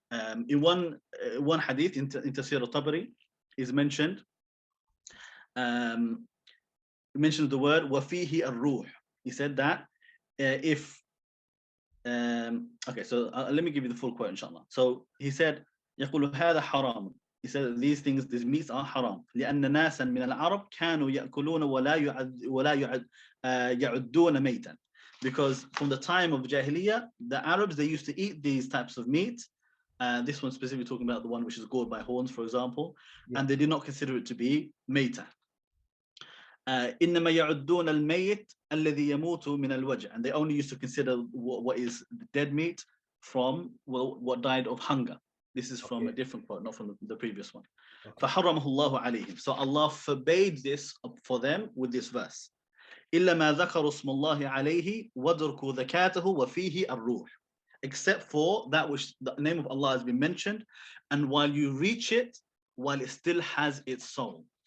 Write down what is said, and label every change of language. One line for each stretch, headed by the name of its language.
English: In one hadith in Tafsir al-Tabari is mentioned, mentioned the word
Arabic: وَفِيهِ الروح.
English: He said that if okay, so let me give you the full quote, inshallah. So he said,
Arabic: يقول هذا حرام.
English: He said these things, these meats are haram.
Arabic: لأن ناسا من العرب كانوا يأكلون ولا يعدون ميتا.
English: Because from the time of Jahiliyyah, the Arabs, they used to eat these types of meat. This one specifically talking about the one which is gored by horns, for example, and they did not consider it to be meita.
Arabic: إنما يعدون الميت الذي يموت من الوجع,
English: and they only used to consider what is the dead meat from what died of hunger. This is from a different quote, not from the previous one.
Arabic: فحرمه الله عليهم.
English: So Allah forbade this for them with this verse.
Arabic: إلا ما ذكروا اسم الله عليه وَدْرُكُوا ذكاته وفيه الروح.
English: Except for that which the name of Allah has been mentioned, and while you reach it, while it still has its soul.